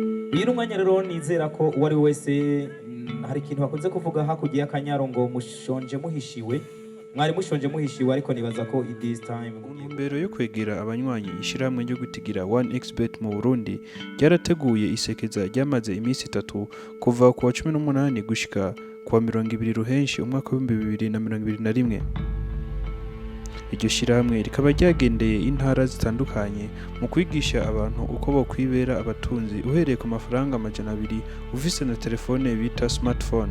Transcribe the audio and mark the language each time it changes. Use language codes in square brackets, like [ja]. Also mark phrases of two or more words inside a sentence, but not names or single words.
[rn] uyu ni umwanya rero nizera ko uwo ari we wese hari ikintu bakunze kuvuga hakurya y'akanyaro ngo mushonje muhishiwe, mwari mushonje muhishiwe, ariko nibaza ko [en] it is time. [rn] Mbere yo kwegera abanywanyi ishyirahamwe ryo gutigira 1xbet mu Burundi ryarateguye isekeza ryamaze iminsi 3 kuva ku wa 18 gushika ku wa 20 ruhenshi umwaka wa 2021. Iryo shyirahamwe rikaba ryagendeye intara zitandukanye mu kwigisha abantu uko bokwibera abatunzi uhereye ku mafaranga 200 ufise na telefone bita smartphone.